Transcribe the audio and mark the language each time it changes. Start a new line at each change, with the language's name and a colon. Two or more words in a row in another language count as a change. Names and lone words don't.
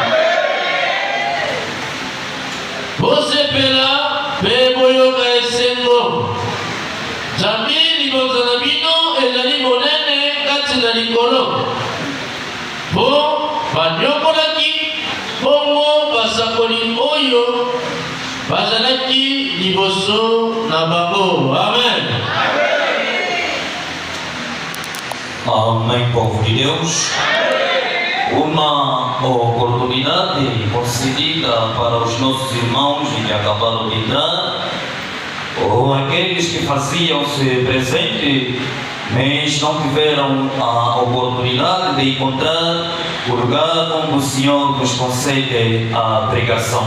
Lingala: bosepela mpe boyoka esengo Nzambe libonza na bino ezali monene kati na likolo mpo banyokolaki bongo basakoli oyo bazalaki liboso na bango. Amen.
Portuguese: Amém, povo de Deus. Uma oportunidade concedida para os nossos irmãos que acabaram de entrar, ou aqueles que faziam-se presente, mas não tiveram a oportunidade de encontrar o lugar onde o Senhor nos concede a pregação.